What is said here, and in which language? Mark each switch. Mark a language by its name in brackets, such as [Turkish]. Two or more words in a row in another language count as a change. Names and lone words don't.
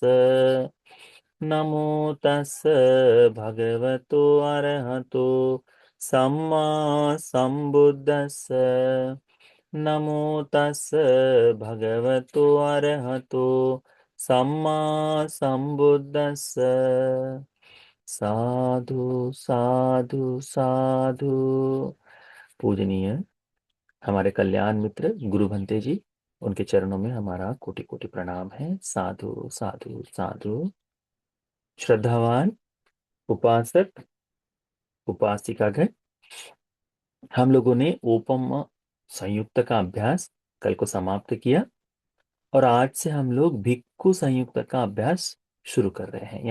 [Pali] नमो तस् भगवतो अरहतो सम्मा संबुद्धस्स। नमो तस् भगवतो अरहतो सम्मा संबुद्धस्स। साधु साधु साधु। [Hindi] पूजनीय हमारे कल्याण मित्र गुरु भंते जी, उनके चरणों में हमारा कोटि कोटि प्रणाम है। [Pali] साधु साधु साधु। [Hindi] श्रद्धावान उपासक उपासिकागण, हम लोगों ने ओपम संयुक्त का अभ्यास कल को समाप्त किया और आज से हम लोग भिक्खु संयुक्त का अभ्यास शुरू कर रहे हैं।